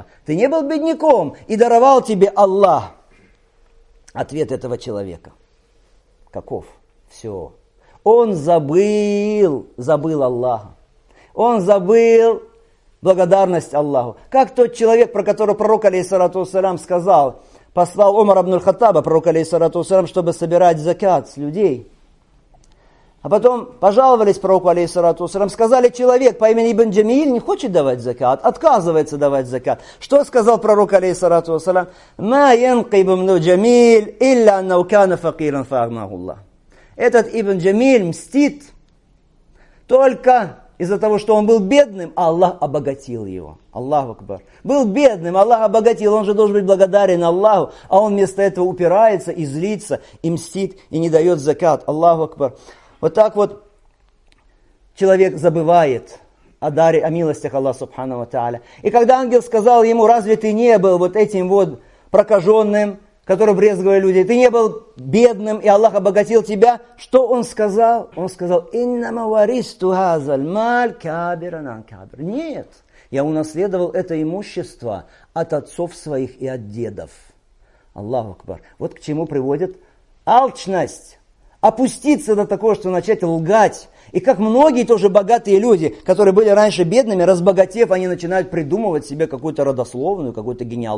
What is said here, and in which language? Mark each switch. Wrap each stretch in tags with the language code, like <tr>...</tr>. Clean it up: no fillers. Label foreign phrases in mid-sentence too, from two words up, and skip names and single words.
<ru>Ты не был бедняком, и даровал тебе Аллах. Ответ этого человека каков? Все. Он забыл Аллаха. Он забыл благодарность Аллаху. Как тот человек, про которого пророк,</ru> <ar>عليه الصلاة والسلام,</ar> <ru>сказал, послал Умар ибн аль-Хаттаба, пророк,</ru> <ar>عليه الصلاة والسلام,</ar> <ru>чтобы собирать закат с людей. А потом пожаловались пророку,</ru> <ar>عليه الصلاة والسلام,</ar> <ru>сказали: человек по имени Ибн Джамиль не хочет давать закат, отказывается давать закат. Что сказал пророк,</ru> <ar>عليه الصلاة والسلام? «ما ينقم ابن جميل إلا أنه كان فقيرا فأغناه الله».</ar> <ru>Этот Ибн Джамиль мстит только из-за того, что он был бедным, а Аллах обогатил его.</ru> <ar>الله أكبر.</ar> <ru>Был бедным, Аллах обогатил, он же должен быть благодарен Аллаху, а он вместо этого упирается и злится, и мстит, и не дает закат.</ru> <ar>الله أكبر.</ar> <ru>Вот так вот человек забывает о даре, о милостях Аллаха</ru> <ar>سبحانه وتعالى.</ar> <ru>И когда ангел сказал ему: разве ты не был вот этим вот прокаженным, который брезговали люди, ты не был бедным, и Аллах обогатил тебя, что он сказал? Он сказал:</ru> <ar>«إنما ورثت هذا المال كابرا عن كابر».</ar> <ru>Нет, я унаследовал это имущество от отцов своих и от дедов.</ru> <ar>الله أكبر.</ar> <ru>Вот к чему приводит алчность. Опуститься до такого, что начать лгать. И как многие тоже богатые люди, которые были раньше бедными, разбогатев, они начинают придумывать себе какую-то родословную, какую-то генеалогию.</ru>